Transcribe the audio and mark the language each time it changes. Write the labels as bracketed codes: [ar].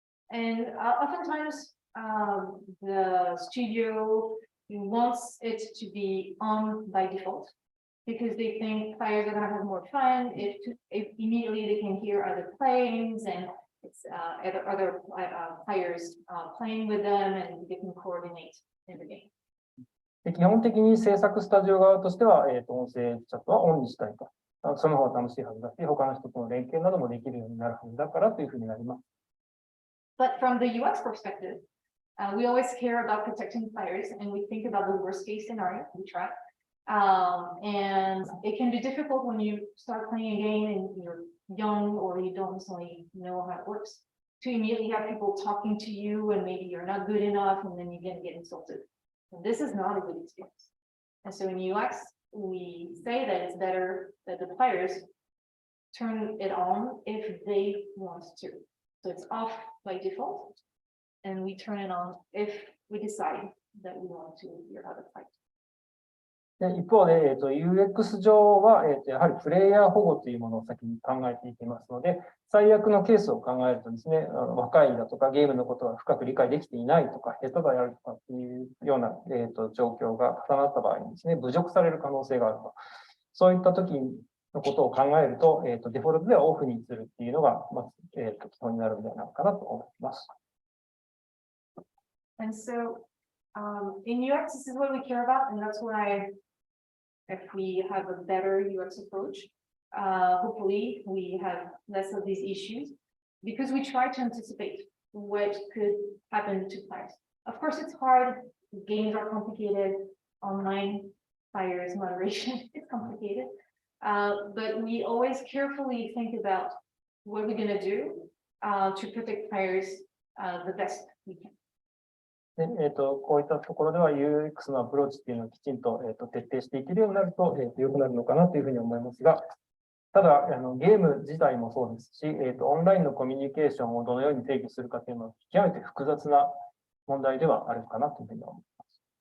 [en] And oftentimes, the studio wants it to be on by default because they think players are going to have more fun if immediately they can hear other players and it's other players playing with them and they can coordinate in the game. [ja] 基本的に制作スタジオ側としては、音声チャットはオンにしたいと。その方が楽しいはずだし、他の人との連携などもできるようになるはずだからというふうになります。 [en] But from the UX perspective, we always care about protecting players and we think about the worst case scenario, we try. And it can be difficult when you start playing a game and you're young or you don't necessarily know how it works to immediately have people talking to you and maybe you're not good enough and then you're going to get insulted. And this is not a good experience. And so in UX, we say that it's better that the players turn it on if they want to. So it's off by default, and we turn it on if we decide that we want to hear other players. [ja] で一方で、UX 上は、やはりプレイヤー保護というものを先に考えていきますので、最悪のケースを考えるとですね、若いだとかゲームのことが深く理解できていないとか、下手がやるとかっていうような、状況が重なった場合にですね、侮辱される可能性があると。そういった時のことを考えると、デフォルトではオフにするっていうのが、まず、基本になるんじゃないかなと思います。 [en] And so, in UX, this is what we care about, and that's why if we have a better UX approach, hopefully we have less of these issues because we try to anticipate what could happen to players. Of course, it's hard. Games are complicated. Online players moderation is complicated. But we always carefully think about what we're going to do to protect players the best we can. [ja] でこういったところでは UX のアプローチっていうのをきちんと、徹底していけるようになると、良くなるのかなというふうに思いますが、ただゲーム自体もそうですし、オンラインのコミュニケーションをどのように定義するかというのは極めて複雑な問題ではあるかなというふうに思います。